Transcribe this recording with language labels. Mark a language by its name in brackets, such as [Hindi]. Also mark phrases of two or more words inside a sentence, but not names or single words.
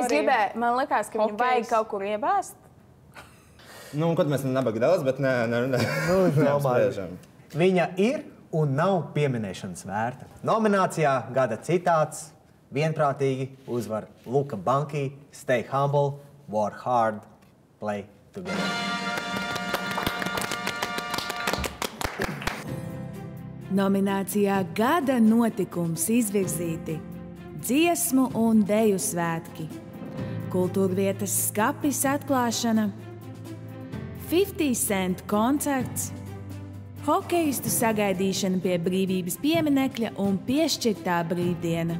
[Latvian] Es gribēju, man likās, ka viņu vajag kaut kur iebāzt. Nu, un ko mēs nabaga daudz, bet neapspriežam. Viņa ir un nav pieminēšanas vērta. Nominācijā Gada citāts vienprātīgi uzvar Luka Banki, [English] Stay humble, work hard, play together. [Latvian] Nominācijā Gada notikums izvirzīti dziesmu un deju svētki, kultūrvietas skapis atklāšana, 50 Cent koncerts, hokeistu sagaidīšana pie brīvības pieminekļa un piešķirtā brīvdiena.